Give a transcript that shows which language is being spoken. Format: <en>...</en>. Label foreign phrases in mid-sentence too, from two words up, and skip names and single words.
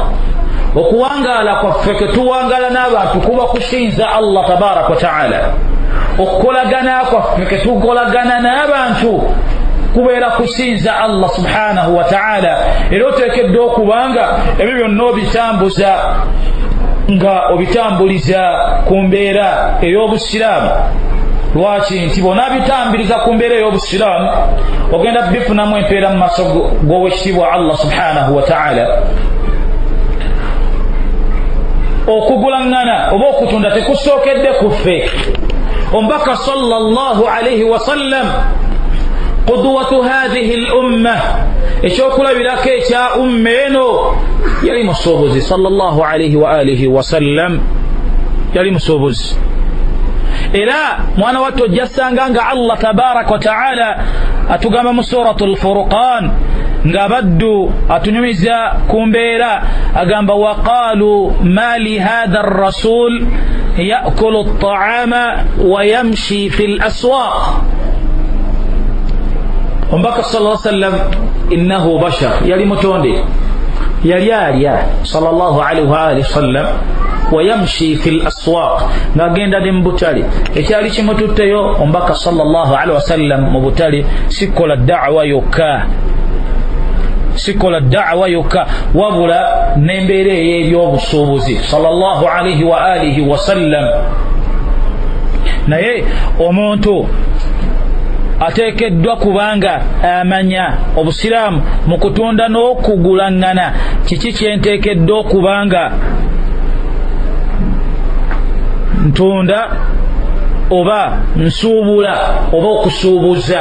<lg>okuwangaala kwaffe ketuwangaala n'abantu kuba kusinza</lg> <ar>الله تبارك وتعالى</ar> <lg>okukolagana kwaffe ketukolagana n'abantu kubeera kusinza</lg> <ar>الله سبحانه وتعالى</ar> <lg>era oteekeddwa okubanga ebyo byonna obitambuza nga obitambuliza ku mbeera ey'obusiraamu lwaki nti bona bitambiriza ku mbeera ey'obusiraamu ogenda bifunamu empeera mu maaso g'owekitiibwa</lg> <ar>الله سبحانه وتعالى.</ar> <lg>okugulaŋŋana oba okutunda tekusookedde kuffe. omubaka</lg> <ar>صلى الله عليه وسلم قدوة هذه الأمة</ar> <lg>ekyokulabirako ekya umma eno yali musuubuzi</lg> <ar>صلى الله عليه وآله وسلم,</ar> <lg>yali musuubuzi. era mwana wattu ojja ssanga nga</lg> <ar>الله تبارك وتعالى</ar> <lg>atugamba mu suratul Furqan nga baddu atunyumiza ku mbeera agamba</lg> <ar>وقالوا مال هذا الرسول يأكل الطعام ويمشي في الأسواق. omubaka صلى الله عليه وسلم إنه بشر,</ar> <lg>yali mutonde, yali alya</lg> <ar>صلى الله عليه وآله وسلم ويمشي في الأسواق,</ar> <lg>ngagenda ne mu butale. ekyali kimututteyo omubaka</lg> <ar>صلى الله عليه وسلم</ar> <lg>mu butale sikola da'wa yokka, sikola da'wa yokka, wabula n'embeera ey'ebyobusuubuzi</lg> <ar>صلى الله عليه وآله وسلم.</ar> <lg>naye omuntu ateekeddwa kubanga amanya obusiraamu mu kutunda n'okugulaŋŋana. kiki kyenteekeddwa okubanga ntunda oba nsuubula oba okusuubuza?</lg>